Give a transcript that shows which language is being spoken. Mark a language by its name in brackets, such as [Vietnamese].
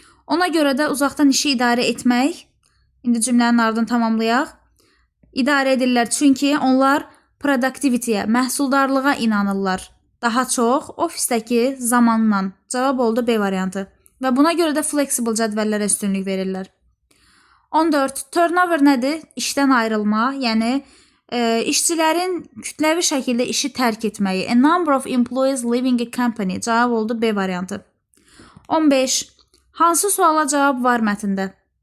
[Azerbaijani] Ona görə də uzaqdan işi idarə etmək, indi cümlənin ardını tamamlayaq, idarə edirlər, çünki onlar productivityyə, məhsuldarlığa inanırlar. Daha çox ofisdəki zamanla. Cavab oldu B variantı. Və buna görə də flexible cədvəllərə üstünlük verirlər. 14. Turnover nədir? İşdən ayrılma, yəni işçilərin kütləvi şəkildə işi tərk etməyi. [English] A number of employees leaving a company. [Azerbaijani] Cavab oldu B variantı. 15. Hansı suala cavab var mətndə?